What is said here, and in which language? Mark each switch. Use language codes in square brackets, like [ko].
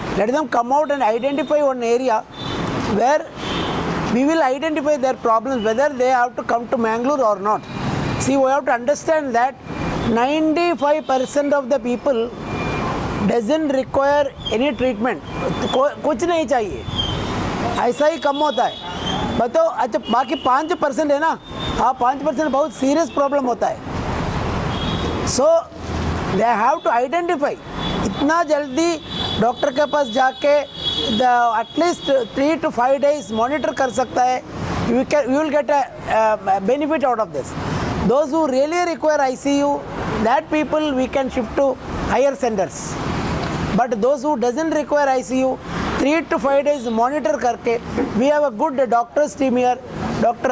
[en] Let them come out and identify one area where we will identify their problems, whether they have to come to Mangalore or not. See, we have to understand that 95% of the people doesn't require any treatment. [hi] कुछ नहीं चाहिए, ऐसा ही कम होता है. बताओ, अच्छा बाकी 5% है ना, हाँ 5% बहुत सीरियस प्रॉब्लम होता है. [en] So they have to identify. [hi] इतना जल्दी डॉक्टर के पास जाके at least 3 to 5 days monitor कर सकता है. [en] You will get a benefit out of this. Those who really require ICU, that people we can shift to higher centers. But those who doesn't require ICU, 3 to 5 days monitor karke, we have a good doctors team here, Dr.